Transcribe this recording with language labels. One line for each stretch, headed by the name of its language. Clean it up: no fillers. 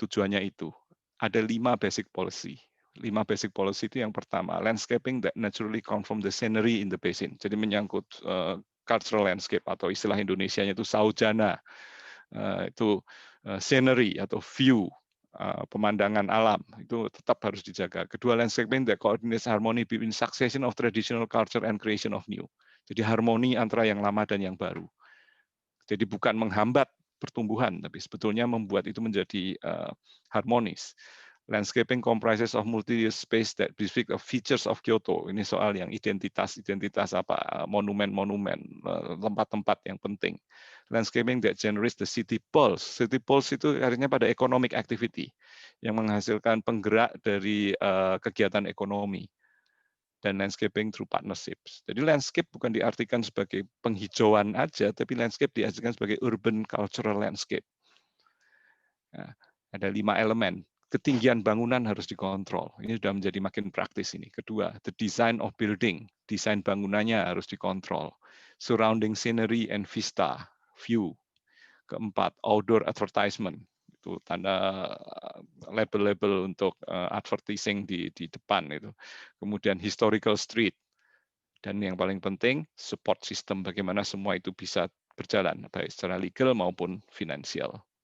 Indonesian: Tujuannya itu ada 5 basic policy.
English: 5 basic policy
Indonesian: itu yang pertama,
English: landscaping that naturally come from the scenery in the basin.
Indonesian: Jadi menyangkut cultural landscape atau istilah Indonesianya itu saujana. Itu scenery atau view, pemandangan alam. Itu tetap harus dijaga.
English: Kedua, landscaping that coordinates harmony between succession of traditional culture and creation of new.
Indonesian: Jadi harmoni antara yang lama dan yang baru. Jadi bukan menghambat pertumbuhan, tapi sebetulnya membuat itu menjadi harmonis.
English: Landscaping comprises of multi-use space that basic of features of Kyoto.
Indonesian: Ini soal yang identitas apa, monumen-monumen, tempat-tempat yang penting.
English: Landscaping that generates the city pulse.
Indonesian: City pulse itu artinya pada economic activity yang menghasilkan penggerak dari kegiatan ekonomi.
English: Dan landscaping through partnerships.
Indonesian: Jadi landscape bukan diartikan sebagai penghijauan aja, tapi landscape diartikan sebagai urban cultural landscape. Nah, ada 5 elemen. Ketinggian bangunan harus dikontrol. Ini sudah menjadi makin praktis ini.
English: Kedua, the design of building.
Indonesian: Desain bangunannya harus dikontrol.
English: Surrounding scenery and vista, view. Keempat, outdoor advertisement.
Indonesian: Itu tanda label-label untuk advertising di depan itu. Kemudian historical street. Dan yang paling penting, support system. Bagaimana semua itu bisa berjalan, baik secara legal maupun finansial.